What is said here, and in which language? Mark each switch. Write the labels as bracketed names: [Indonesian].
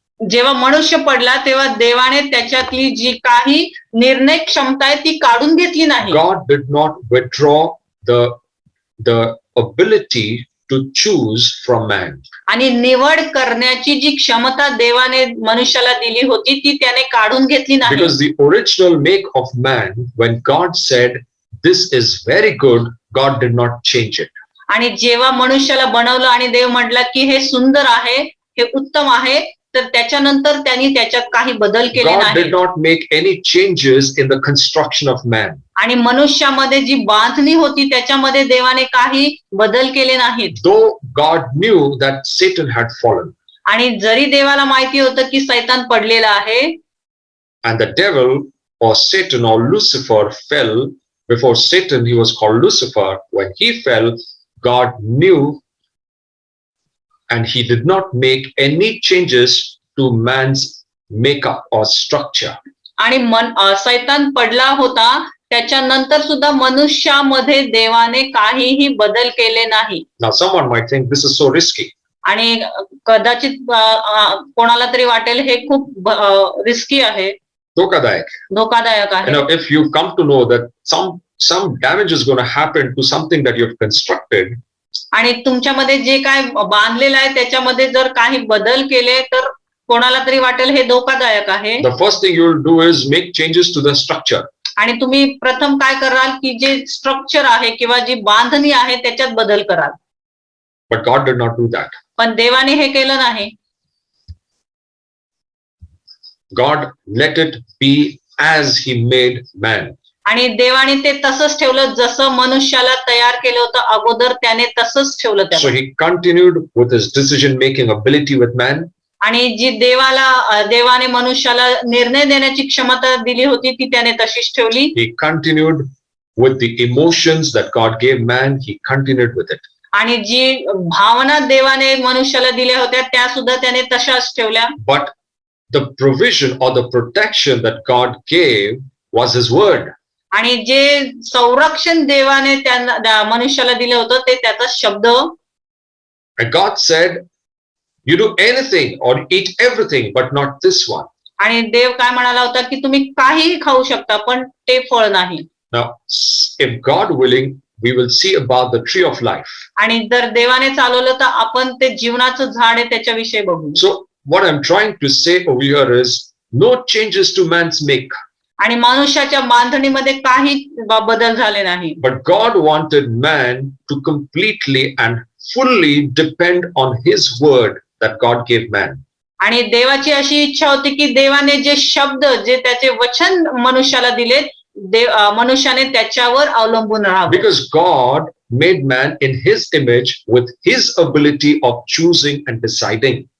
[Marathi] जेव्हा मनुष्य पडला तेव्हा देवाने त्याच्यातली जी काही निर्णय क्षमता आहे ती काढून घेतली नाही. [English] God did not withdraw the ability to choose from man. [Marathi] आणि निवड करण्याची जी क्षमता देवाने मनुष्याला दिली होती ती त्याने काढून घेतली नाही. [English] Because the original make of man, when God said, "This is very good," God did not change it. [Marathi] आणि जेव्हा मनुष्याला बनवलं आणि देव म्हटला की हे सुंदर आहे, हे उत्तम आहे, तर त्याच्यानंतर त्यांनी त्याच्यात काही बदल केले [English] God [Marathi] नाही. [English] did not make any changes in the construction of man. [Marathi] आणि मनुष्यामध्ये जी बांधणी होती त्याच्यामध्ये देवाने काही बदल केले नाहीत. [English] Though God knew that Satan had fallen. [Marathi] आणि जरी देवाला माहिती होतं की सैतान पडलेला आहे. [English] And the devil or Satan or Lucifer fell. Before Satan, he was called Lucifer. When he fell, God knew, and he did not make any changes to man's makeup or structure. [Marathi] आणि सैतान पडला होता त्याच्यानंतर सुद्धा मनुष्यामध्ये देवाने काहीही बदल केले नाही. [English] Now someone might think this is so risky. [Marathi] आणि कदाचित कोणाला तरी वाटेल हे खूप रिस्की आहे, धोकादायक आहे. [English] You know, if you come to know that some damage is going to happen to something that you have constructed. [Marathi] आणि तुमच्यामध्ये जे काय बांधलेलं आहे त्याच्यामध्ये जर काही बदल केले तर कोणाला तरी वाटेल हे धोकादायक आहे. [English] The first thing you will do is make changes to the structure. [Marathi] आणि तुम्ही प्रथम काय कराल की जे स्ट्रक्चर आहे किंवा जी बांधणी आहे त्याच्यात बदल कराल. [English] But God did not do that. [Marathi] पण देवाने हे केलं नाही. [English] God let it be as he made man. [Marathi] आणि देवाने ते तसंच ठेवलं जसं मनुष्याला तयार केलं होतं अगोदर त्याने तसंच ठेवलं त्याला. [English] So he continued with his decision making ability with man. [Marathi] आणि जी देवाने मनुष्याला निर्णय देण्याची क्षमता दिली होती ती त्याने तशीच ठेवली. [English] He continued with the emotions that God gave man. He continued with it. [Marathi] आणि जी भावना देवाने मनुष्याला दिल्या होत्या त्या सुद्धा त्याने तशाच ठेवल्या. [English] But the provision or the protection that God gave was his word. [Marathi] आणि जे संरक्षण देवाने त्यांना मनुष्याला दिलं होतं ते त्याचा शब्द. [English] And God said, "You do anything or eat everything, but not this one." [Marathi] आणि देव काय म्हणाला होता की तुम्ही काहीही खाऊ शकता पण ते फळ नाही. [English] Now, if God willing, we will see about the tree of life. [Marathi] आणि जर देवाने चालवलं तर आपण ते जीवनाचं झाड आहे त्याच्याविषयी बघू. [English] So what I'm trying to say over here is no changes to man's make. [Marathi] आणि मनुष्याच्या बांधणीमध्ये काही बदल झाले नाही. [English] But God wanted man to completely and fully depend on his word that God gave man. [Marathi] आणि देवाची अशी इच्छा होती की देवाने जे शब्द जे त्याचे वचन मनुष्याला दिले मनुष्याने त्याच्यावर अवलंबून राहावं. [English] Because God made man in his image with his ability of choosing and deciding.